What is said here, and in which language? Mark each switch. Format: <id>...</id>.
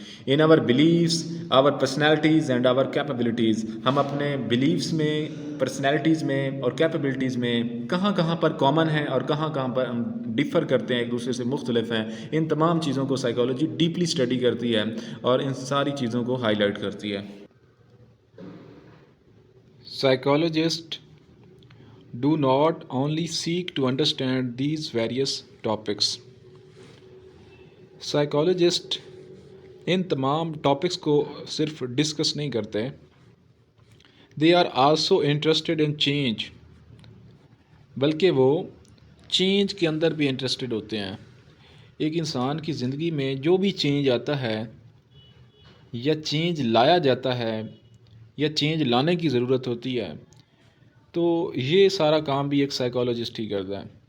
<en>In our beliefs, our personalities and our capabilities.</en> <ur>ہم اپنے beliefs میں، پرسنالٹیز میں اور کیپیبلٹیز میں کہاں کہاں پر کامن ہیں اور کہاں کہاں پر ہم ڈفر کرتے ہیں، ایک دوسرے سے مختلف ہیں. ان تمام چیزوں کو سائیکالوجی ڈیپلی اسٹڈی کرتی ہے اور ان ساری چیزوں کو ہائی لائٹ کرتی ہے.</ur> <en>Psychologists do not only seek to understand these various topics.</en> <ur>Psychologists ان تمام ٹاپکس کو صرف ڈسکس نہیں کرتے.</ur> <en>They are also interested in change.</en> <ur>بلکہ وہ چینج کے اندر بھی انٹرسٹڈ ہوتے ہیں. ایک انسان کی زندگی میں جو بھی چینج آتا ہے یا چینج لایا جاتا ہے یا چینج لانے کی ضرورت ہوتی ہے، تو یہ سارا کام بھی ایک سائیکالوجسٹ ہی کرتا ہے.</ur>